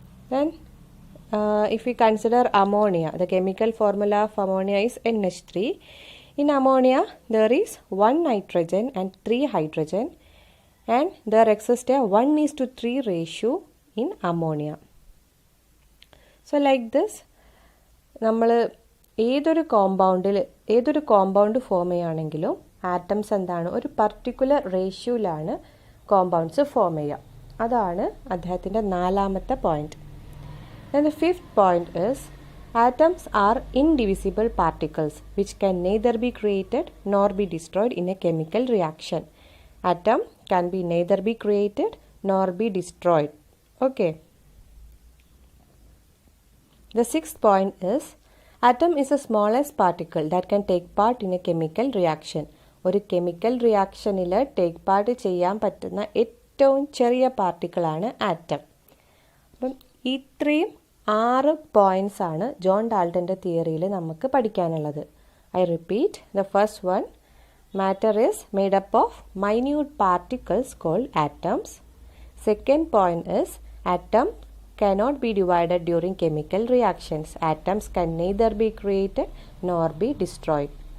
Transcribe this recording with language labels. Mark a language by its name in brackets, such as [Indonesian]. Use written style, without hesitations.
[English] Then if we consider ammonia, the chemical formula of ammonia is NH3. In ammonia, there is 1 nitrogen and 3 hydrogen, and there exists a 1:3 ratio in ammonia. So like this, [Malayalam] നമ്മൾ ഏതൊരു compound form ചെയ്യുകയാണെങ്കിലും atoms എന്താണ് ഒരു particular റേഷ്യോയിലാണ് compounds form ചെയ്യുക. അതാണ് അദ്ദേഹത്തിൻ്റെ 4ാമത്തെ point. [English] Then the 5th point is atoms are indivisible particles which can neither be created nor be destroyed in a chemical reaction. Atom can be neither be created nor be destroyed. Okay. The 6th point is atom is the smallest particle that can take part in a chemical reaction. [Malayalam] ഒരു chemical റിയാക്ഷനിൽ take part ചെയ്യാൻ പറ്റുന്ന ഏറ്റവും ചെറിയ പാർട്ടിക്കിളാണ് atom. അപ്പം ഇത്രയും 6 points ആണ് John ഡാൾട്ടൻ്റെ തിയറിയിൽ നമുക്ക് പഠിക്കാനുള്ളത്. [English] I repeat, the first one, matter is made up of minute particles called atoms. Second point is atom cannot be divided during chemical reactions. Atoms can neither be created nor be destroyed.